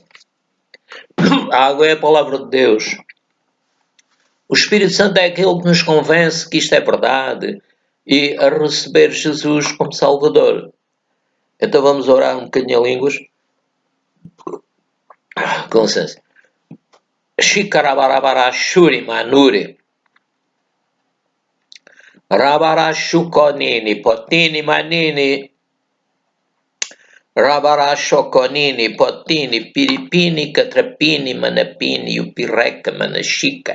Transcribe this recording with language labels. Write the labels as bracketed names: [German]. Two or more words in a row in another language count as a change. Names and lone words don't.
[Portuguese] A água é a palavra de Deus. O Espírito Santo é aquele que nos convence que isto é verdade e a receber Jesus como Salvador. Então vamos orar um bocadinho em línguas. Com licença. Shikarabarabara shuri manuri. Rabarashukonini, potini manini, Rabarashokonini, potini, piripini, catrapini, manapini, upireka, manashika.